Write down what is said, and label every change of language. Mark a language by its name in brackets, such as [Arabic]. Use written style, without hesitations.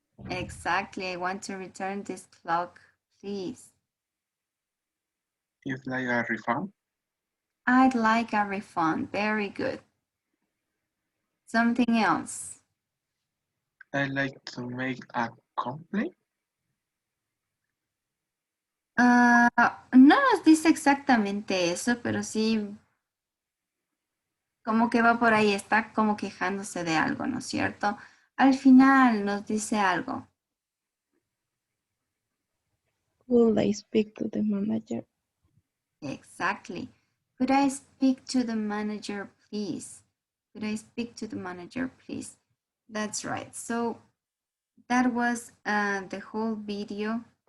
[English] Exactly, I want to return this clock, please. Is like a refund? I'd like a refund. Very good. Something else. I'd like to make a complaint. [Spanish] No nos dice exactamente eso, pero sí, como que va por ahí, está como quejándose de algo, ¿no es cierto? Al final nos dice algo. [English] Will I speak to the manager? Exactly. Could I speak to the manager, please? Could I speak to the manager, please? That's right. So that was the whole video.